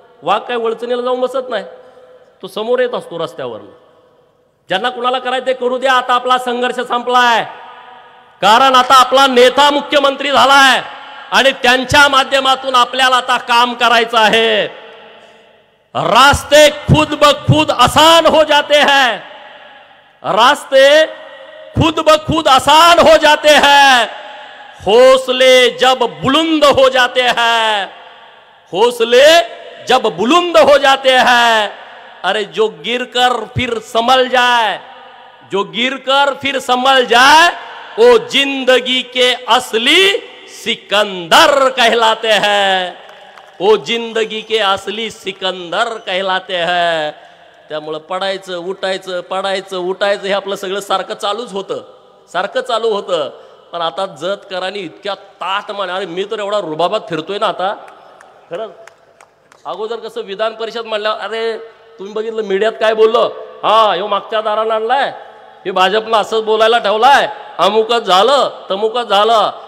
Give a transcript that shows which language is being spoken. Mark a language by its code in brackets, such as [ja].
[mr] वाघ काय वळचणीला जाऊन बसत नाही, तो समोर येत असतो रस्त्यावरनं. ज्यांना कुणाला करायचं ते करू द्या. आता आपला संघर्ष संपलाय, कारण आता आपला नेता मुख्यमंत्री झालाय आणि त्यांच्या माध्यमातून आपल्याला आता काम करायचं आहे. [hi] रास्ते खुद ब खुद आसान हो जाते हैं, रास्ते खुद ब खुद आसान हो जाते हैं, हौसले जब बुलंद हो जाते हैं, हौसले जब बुलंद हो जाते हैं. अरे जो गिरकर फिर संभल जाए, जो गिरकर फिर संभल जाए, वो जिंदगी के असली सिकंदर कहलाते हैं, वो जिंदगी के असली सिकंदर कहलाते हैं. [mr] त्यामुळे पडायचं उठायचं, पडायचं उठायचं, हे आपलं सगळं सारखं चालूच होतं, सारखं चालू होतं. पण आता जत करानी इतक्या ताट म्हणे, अरे मी तर एवढा रुबाबात फिरतोय ना आता. खरंच अगोदर कसं विधान परिषद म्हणल्यावर, अरे तुम्ही बघितलं मीडियात काय बोललो, हा ह्यो मागच्या दाराला आणलाय, हे भाजपला असंच बोलायला ठेवलाय, अमुकच झालं तमुकच झालं.